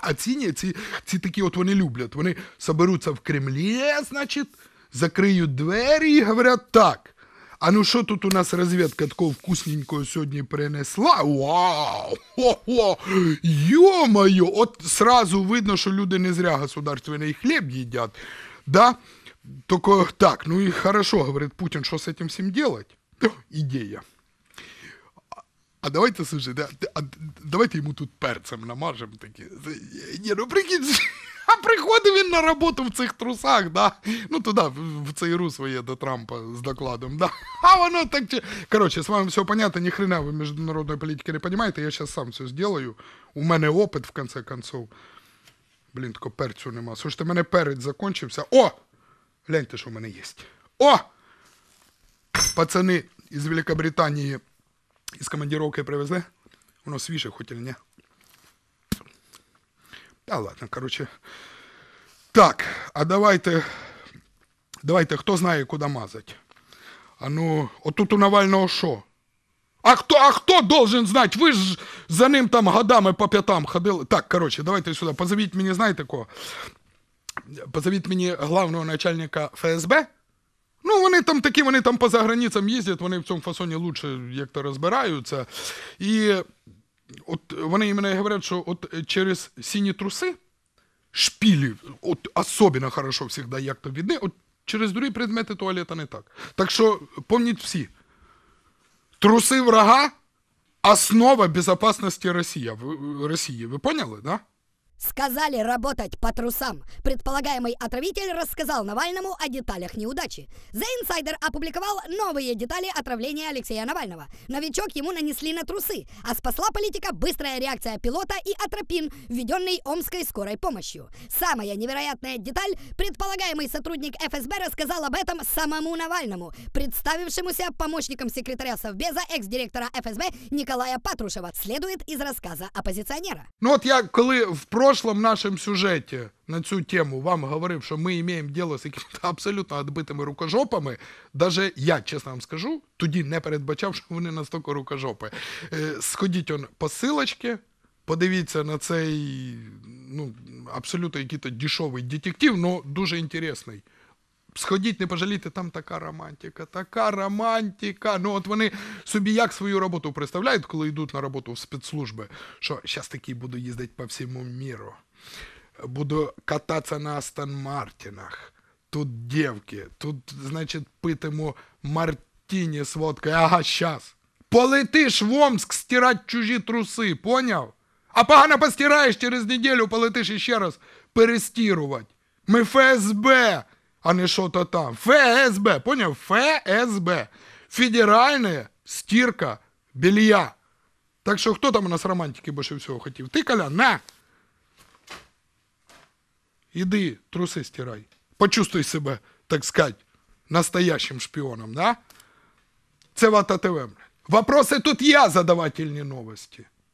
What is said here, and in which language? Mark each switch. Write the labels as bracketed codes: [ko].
[uk] А ці такі от вони люблять, вони соберуться в Кремлі, значить, закриють двері і говорять так, а ну що тут у нас розвідка такого вкусненького сьогодні принесла? Вау! Хо-хо! Ё-моё! От сразу видно, що люди не зря государственний хліб їдять, да? [ru] Только так, ну и хорошо, говорит Путин, что с этим всем делать? Идея. А давайте, слушай, давайте ему тут перцем намажем таки. [uk] Не, ну прикинь, а приходив він на роботу в цих трусах, да? Ну туда, в ЦРУ своє до Трампа з докладом, да? А воно так... [ru] Короче, с вами все понятно, ни хрена вы международной политики не понимаете, я сейчас сам все сделаю. [uk] У мене опыт, [ru] в конце концов. [uk] Блін, тако перцю нема. Слушайте, у мене перець закончився. О! Гляньте, що в мене є. О! Пацани із Великобританії із командировки привезли. Воно свіже, хоч і не. Та ладно, короче. Так, а давайте, хто знає, куди мазати? А ну, отут у Навального що? А хто должен знати? Ви ж за ним там годами по п'ятам ходили. Так, короче, давайте сюди. Позовіть мені, знаєте кого? Позовіть мені главного начальника ФСБ. Ну, вони там такі, вони там по заграницям їздять, вони в цьому фасоні лучше як-то розбираються. І от вони мені говорять, що от через сині труси, шпілі, от особливо хорошо завжди як-то видно, от через другі предмети туалета не так. Так що, помніть всі, труси врага – основа безопасности России. [ru] Вы поняли, да? Сказали работать по трусам. Предполагаемый отравитель рассказал Навальному о деталях неудачи. The Insider опубликовал новые детали отравления Алексея Навального. Новичок ему нанесли на трусы, а спасла политика быстрая реакция пилота и атропин, введенный Омской скорой помощью. Самая невероятная деталь – предполагаемый сотрудник ФСБ рассказал об этом самому Навальному, представившемуся помощником секретаря Совбеза экс-директора ФСБ Николая Патрушева, следует из рассказа оппозиционера. [uk] Ну от я коли в прошлом нашем сюжеті на цю тему вам говорив, що ми маємо діло з якимись абсолютно відбитими рукожопами, даже я, чесно вам скажу, тоді не передбачав, що вони настільки рукожопи. Сходіть он по ссылочці, подивіться на цей, ну, абсолютно який-то дешевий детектив, но дуже інтересний. Сходіть, не пожалійте, там така романтика. Ну от вони собі як свою роботу представляють, коли йдуть на роботу в спецслужби, що зараз таки буду їздити по всьому миру, буду кататися на Астон Мартінах, тут дівки, тут, значить, питиму мартіні з водкою, ага, щас. Полетиш в Омск стирати чужі труси, поняв? А погано постираєш, через неділю полетиш іще раз перестірувати. Ми ФСБ! А не що-то там. ФСБ, поняв? ФСБ. [ru] Федеральная стирка белья. [uk] Так що хто там у нас романтики більше всього хотів? Ти, Колян, на! Іди, труси стирай. Почувствуй себе, [ru] так сказать, [uk] настоящим шпіоном, да? Це Вата ТВ. Вопроси тут я, задавательні новості.